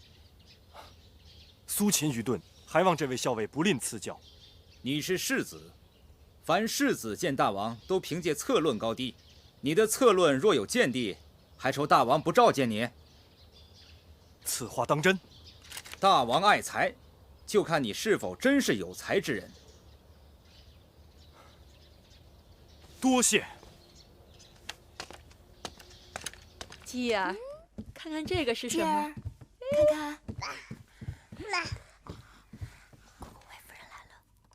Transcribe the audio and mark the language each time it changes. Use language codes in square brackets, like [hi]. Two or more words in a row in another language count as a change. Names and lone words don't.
[zh] 蘇秦愚鈍，還望這位校尉不吝賜教。你是世子，凡世子見大王都憑借策論高低，你的策論若有見地，還愁大王不召見你？此話當真？大王愛才，就看你是否真是有才之人。多謝。繼兒，看看這個是什麼？看看。姑姑魏夫人來了。